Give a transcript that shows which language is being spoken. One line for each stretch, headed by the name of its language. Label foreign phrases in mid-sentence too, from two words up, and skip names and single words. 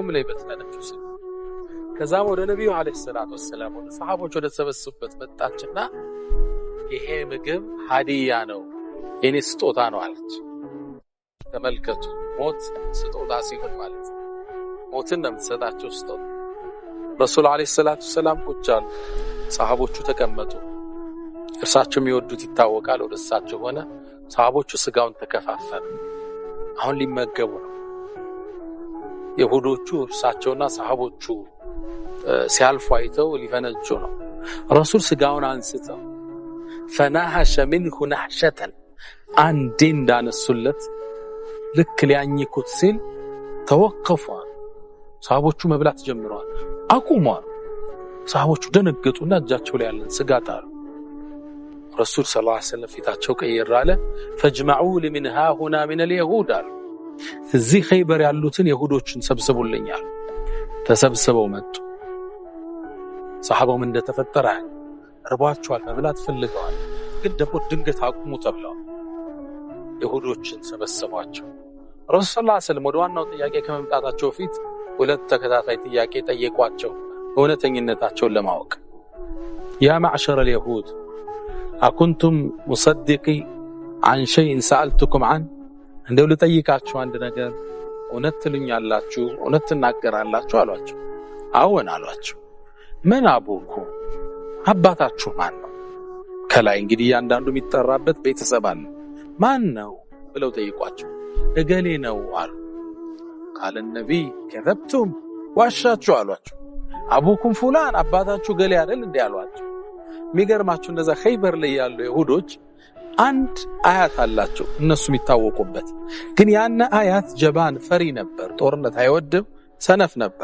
Amharic: ላይ በተነደፉ ሰው ከዛም ወደ ነብዩ
Arabic: عليه الصلاة والسلام
Amharic: ወደ ሰሃቦች ወደ ተሰበሰቡበት መጣችና ይሄ ምግብ ሀዲያ ነው የኔ ስጦታ ነው አለች። ተመልከቱ፣ ሞት ስጦታ ሲሆን ማለት ነው። ሞትን እንደምትሰጣቸው ስጦታ ረሱል
Arabic: عليه الصلاة والسلام
Amharic: ቁጭ አሉ። ሰሃቦቹ ተቀመጡ። እርሳቸው የሚወዱት ይታወቃል። ወደ እርሳቸው ሆነ። ሰሃቦቹ ስጋውን ተከፋፈሉ። አሁን ሊመገቡ ነው። ይሁዶቹ እርሳቸውና ሰሃቦቹ ሲያልፉ አይተው ሊፈነጩ ነው። ረሱል ስጋውን አንስተው ፈናሐሸ
Arabic: منه نحشة
Amharic: አንዴ እንዳነሱለት ልክ ሊያኝኩት ሲል ተወቀፉ። ሰሃቦቹ መብላት ጀምረዋል። አቁሙ። ሰሃቦቹ ደነገጡና እጃቸው ላይ ያለን ስጋ ጣሉ። ረሱል
Arabic: صلى الله عليه وسلم
Amharic: ፊታቸው ቀየር አለ።
Arabic: فاجمعوا لي من ها هنا من اليهود
Amharic: አሉ። እዚህ ኸይበር ያሉትን ይሁዶችን ሰብስቡልኛል። ተሰብስበው መጡ። ሰሃባውም እንደተፈጠረ እርቧቸዋል፣ መብላት ፈልገዋል። ግን ደግሞ ድንገት አቁሙ ተብለዋል። ይሁዶችን ሰበሰቧቸው። ረሱል
Arabic: صلى الله عليه وسلم
Amharic: ወደ ዋናው ጥያቄ ከመምጣታቸው ፊት ሁለት ተከታታይ ጥያቄ ጠየቋቸው እውነተኝነታቸውን ለማወቅ።
Arabic: يا معشر
Amharic: اليهود
Arabic: أأنتم مصدقي عن شيء سألتكم عنه
Amharic: እንደው ልጠይቃችሁ አንድ ነገር እውነት ትሉኛላችሁ እውነት ትናገራላችሁ አሏቸው። አዎን አሏቸው። ምን አቡኩ አባታችሁ ማን ነው? ከላይ እንግዲህ ያንዳንዱ የሚጠራበት ቤተሰብ አለ። ማን ነው ብለው ጠይቋቸው። እገሌ ነው አሉ።
Arabic: قال النبي
Amharic: ከذبتم ዋሻችሁ አሏቸው።
Arabic: أبوكم فلان
Amharic: አባታችሁ ገሌ አይደል እንዴ አሏቸው። የሚገርማችሁ እነዛ ኸይበር ላይ ያሉ ይሁዶች አንድ አያት አላቸው እነሱ የሚታወቁበት። ግን ያን አያት ጀባን ፈሪ ነበር፣ ጦርነት አይወድም፣ ሰነፍ ነበር።